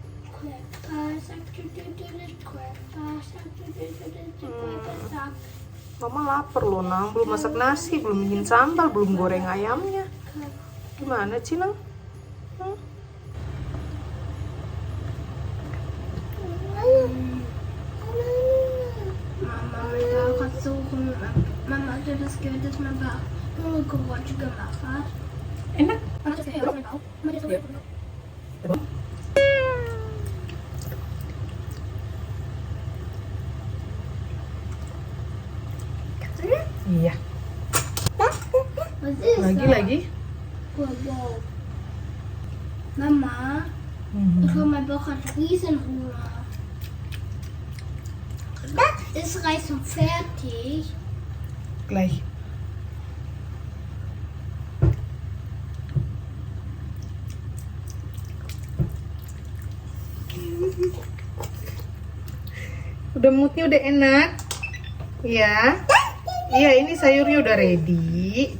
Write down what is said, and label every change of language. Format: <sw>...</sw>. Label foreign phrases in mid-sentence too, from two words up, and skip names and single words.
<id>Mama lapar loh, Nang. Belum masak nasi, belum bikin sambal, belum goreng ayamnya. Gimana sih, Nang?</id> <de>Mama hat das gehört, dass man nur Geräusch gemacht hat.</de> <id>Enak.</id> <de>Mama hat das gehört, dass man auch. Mama hat das gehört.</de> <id>Iya.</id> <de>Was ist</de> <id>Lagi. Wow.</id> <de>Mama, ich glaube, mein Bauch hat Riesenhunger. Ist Reis und fertig? Gleich.</de> <id>Udah moodnya udah enak. Iya. Iya, ini sayurnya udah ready.</id>